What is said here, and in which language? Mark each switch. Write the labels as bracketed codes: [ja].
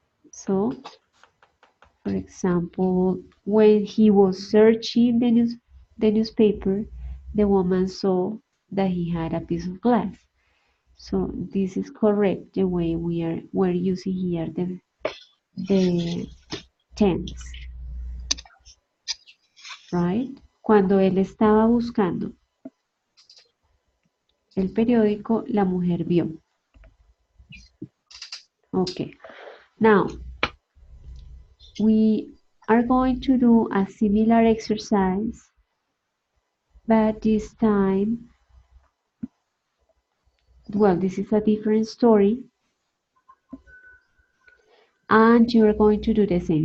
[en] So, for example, when he was searching the newspaper, the woman saw that he had a piece of glass. So this is correct, the way we're using here the tense, right? [es] Cuando él estaba buscando el periódico, la mujer vio. [en] Okay, now we are going to do a similar exercise, but this time, well, this is a different story, and you're going to do the same.